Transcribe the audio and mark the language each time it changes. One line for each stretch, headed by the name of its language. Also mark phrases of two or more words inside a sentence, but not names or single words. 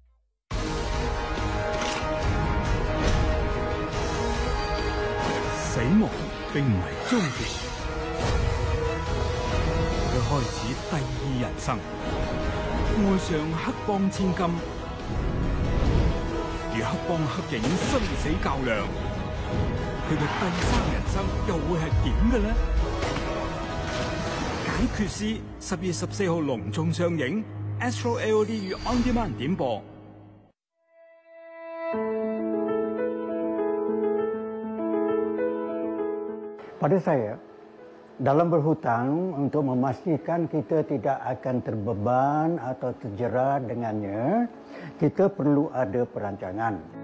Cantonese: 死亡並唔係終結，佢開始第2人生，愛上黑幫千金，與黑幫黑警生死較量，佢嘅第3人生又會係點嘅呢？解決師10月14號隆重上映 ，Astro LOD 與
English: On Demand
Cantonese: 點播。
Malay: Pada saya, dalam berhutang untuk memastikan kita tidak akan terbeban atau terjerat dengannya, kita perlu ada perancangan.